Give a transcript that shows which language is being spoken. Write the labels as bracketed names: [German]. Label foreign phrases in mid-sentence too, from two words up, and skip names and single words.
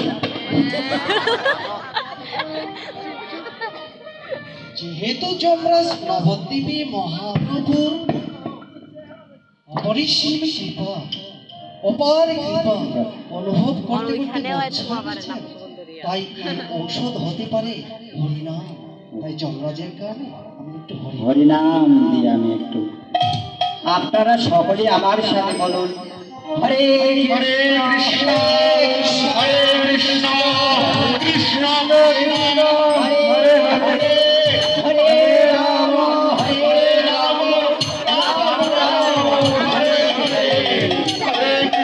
[Bangla] যেহেতু যমরাজ নবদ্বীপে মহাপ্রভুর অপরিসীম কৃপা, অপার কৃপা অনুভব করতে করতে মূর্ছা গেছেন, তাই এই ঔষধ হতে পারে হরিনাম। তাই যমরাজের কারণে আমি একটু হরিনাম দিয়ে আমি একটু, আপনারা সকলে আমার সাথে বলুন, হরে হরে কৃষ্ণ হরে কৃষ্ণ কৃষ্ণ কৃষ্ণ হরে হরে হরে রাম হরে রাম রাম রাম হরে হরে, হরে